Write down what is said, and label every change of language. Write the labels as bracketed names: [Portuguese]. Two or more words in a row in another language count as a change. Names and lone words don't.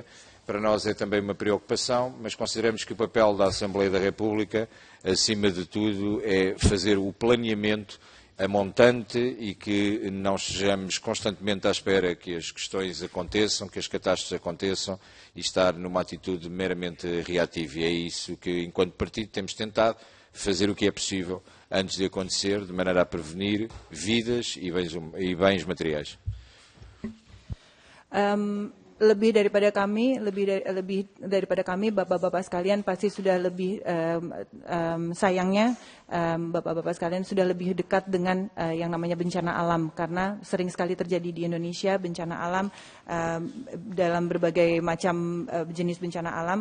[Portuguese] Para nós é também uma preocupação, mas consideramos que o papel da Assembleia da República, acima de tudo, é fazer o planeamento a montante e que não estejamos constantemente à espera que as questões aconteçam, que as catástrofes aconteçam e estar numa atitude meramente reativa. E é isso que, enquanto partido, temos tentado fazer o que é possível antes de acontecer, de maneira a prevenir vidas e bens materiais. [Indonesian] Lebih daripada kami, bapak-bapak sekalian pasti sudah lebih sayangnya bapak-bapak sekalian sudah lebih dekat dengan yang namanya bencana alam, karena sering sekali terjadi di Indonesia bencana alam dalam berbagai macam jenis bencana alam.